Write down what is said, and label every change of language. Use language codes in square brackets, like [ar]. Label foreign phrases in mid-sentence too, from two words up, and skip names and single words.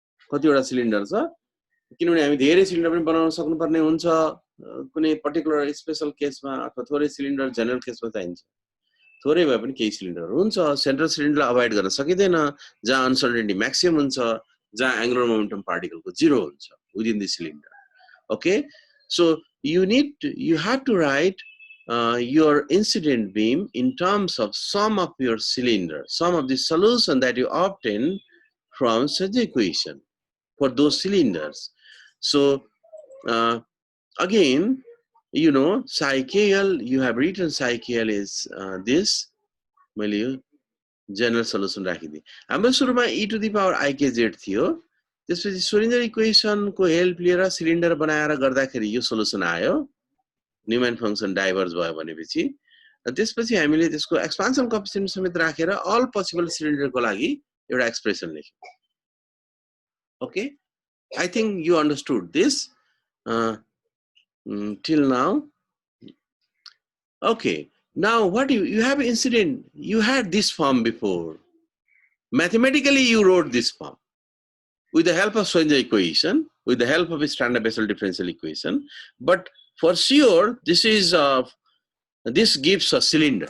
[ne] कतिवटा सिलिन्डर छ किनभने हामी धेरै सिलिन्डर पनि बनाउन सक्नुपर्ने हुन्छ कुनै [en] particular special case [ne] अथवा थोरै सिलिन्डर [en] general case [ne] चाहिन्छ थोरै भए पनि केही सिलिन्डर हुन्छ [en] central cylinder [ne] अभोइड गर्न सकिदैन जहाँ अनसर्टेनिटी म्याक्सिमम हुन्छ जहाँ [en] angular momentum particle [ne] 0 हुन्छ [en] within the cylinder okay so you have to write your incident beam in terms of sum of your cylinder, sum of the solution that you obtain from such equation for those cylinders. So again, you know, psi KL, you have written psi KL is this, [ne] मैले यो [en] general solution [ne] राखिदिए हाम्रो सुरुमा [en] e to the power ikz [ne] थियो त्यसपछि [en] Schrödinger equation [ne] को हेल्प लिएर सिलिन्डर बनाएर गर्दाखेरि यो सोलुसन आयो [en] Neumann function [ne] डाइभर्ज भयो भनेपछि त्यसपछि हामीले त्यसको [en] expansion coefficient [ne] समेत राखेर [en] all possible cylinder [ne] लागि एउटा एक्सप्रेसन लेख्यौं [en] okay I think you understood this till now okay now what you have incident you had this form before mathematically you wrote this form with the help of Schrodinger equation, with the help of a standard Bessel differential equation, but for sure this gives a cylinder.